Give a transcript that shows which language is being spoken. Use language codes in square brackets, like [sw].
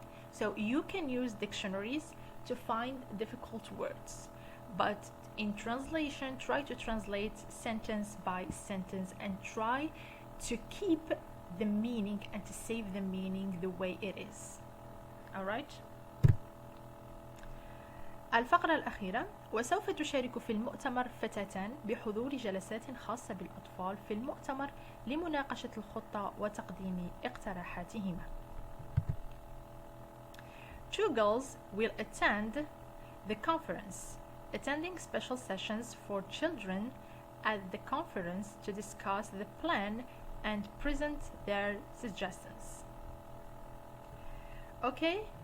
[en] So you can use dictionaries to find difficult words, but in translation, try to translate sentence by sentence and try to keep the meaning and to save the meaning the way it is. Alright? [ar] الفقرة الأخيرة. وسوف تشارك في المؤتمر فتاتان بحضور جلسات خاصة بالأطفال في المؤتمر لمناقشة الخطة وتقديم اقتراحاتهما. [en] 2 girls will attend the conference, attending special sessions for children at the conference to discuss the plan and present their suggestions. Okay,